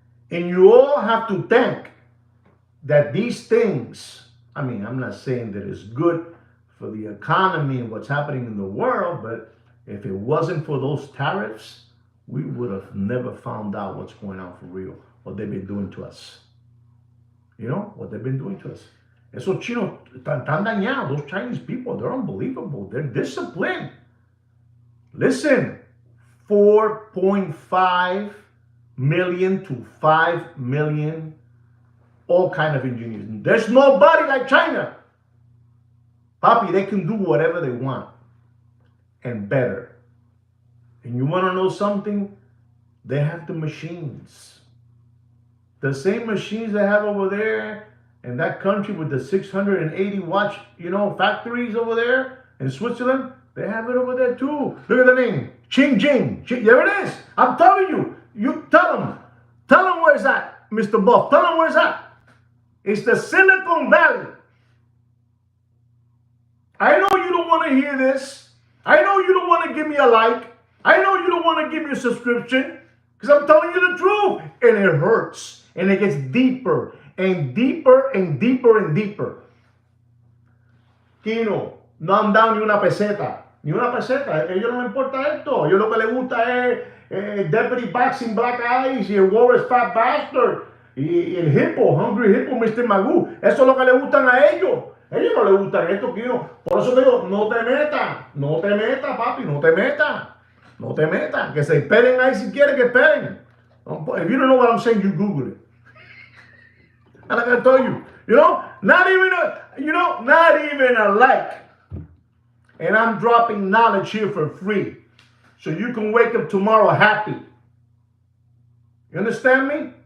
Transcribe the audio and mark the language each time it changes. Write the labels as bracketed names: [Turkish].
[English] And you all have to think that these things, I mean, I'm not saying that it's good for the economy and what's happening in the world, but if it wasn't for those tariffs, we would have never found out what's going on for real, what they've been doing to us. What they've been doing to us. [Spanish] Esos chinos están dañados. [English] Those Chinese people, they're unbelievable. They're disciplined. Listen, 4.5 million to 5 million, all kind of engineers. There's nobody like China. Papi, they can do whatever they want and better. And you want to know something? They have the machines. The same machines they have over there in that country with the 680 watch, factories over there in Switzerland, they have it over there too. Look at the name, Ching Jing. There it is. I'm telling you. You tell them where it's at, Mr. Buff. Tell them where it's at. It's the Silicon Valley. I know you don't want to hear this. I know you don't want to give me a like. I know you don't want to give me a subscription because I'm telling you the truth. And it hurts. And it gets deeper and deeper and deeper and deeper. [Spanish] Kino, no han dado ni una peseta. Ni una peseta. A ellos no les importa esto. A ellos lo que les gusta es Deputy Boxing Black Eyes y el Walrus Fat Bastard y el Hippo, Hungry Hippo, Mr. Magoo. Eso es lo que le gustan a ellos. A ellos no les gustan esto, Kino. Por eso te digo, no te metas, papi, no te metas. Que se esperen ahí si quieren que esperen. [English] If you don't know what I'm saying, you Google it. And like I told you, not even a like. And I'm dropping knowledge here for free. So you can wake up tomorrow happy. You understand me?